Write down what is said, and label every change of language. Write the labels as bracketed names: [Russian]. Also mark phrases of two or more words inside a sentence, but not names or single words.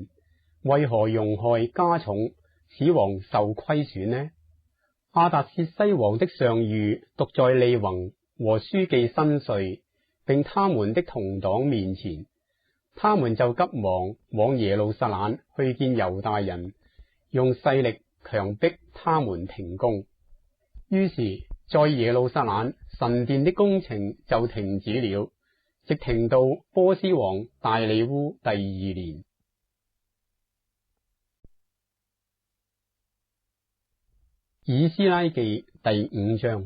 [Chinese] 為何容害加重，使王受虧損呢？亞達薛西王的上諭讀在利宏和書記伸帥並他們的同黨面前，他們就急忙往耶路撒冷去見猶大人，用勢力強迫他們停工。於是在耶路撒冷神殿的工程就停止了，直停到波斯王大利烏第2年。以斯拉記第5章。